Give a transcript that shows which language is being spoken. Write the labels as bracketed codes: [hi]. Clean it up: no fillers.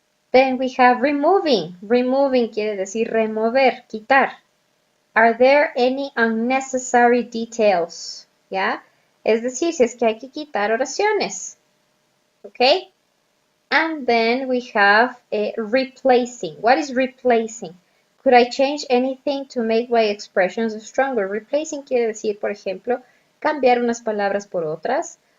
[en] Then we have removing. Removing [es] quiere decir remover, quitar. [en] Are there any unnecessary details? ¿Ya? [es] Es decir, si es que hay que quitar oraciones. ¿Ok? [en] And then we have replacing. What is replacing? Could I change anything to make my expressions stronger? [es] Replacing quiere decir, por ejemplo, cambiar unas palabras por otras.